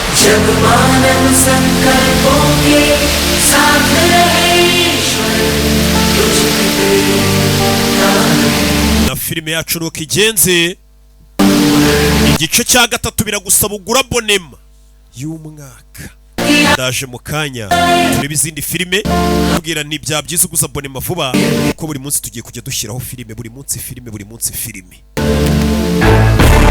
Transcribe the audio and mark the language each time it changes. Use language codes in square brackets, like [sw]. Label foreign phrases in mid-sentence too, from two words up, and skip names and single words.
[hi] जब मानव संकल्पों के साथ रहे ईश्वर तुझ पे [rw] na filime yacu nuko igenze igice cya gatatu biragusaba ugura abonema y'umwaka ndaje mu kanya tureba izindi filime kubwira ni bya byiza uguza abonema vuba kuko buri munsi tugiye kujya dushyiraho filime buri munsi filime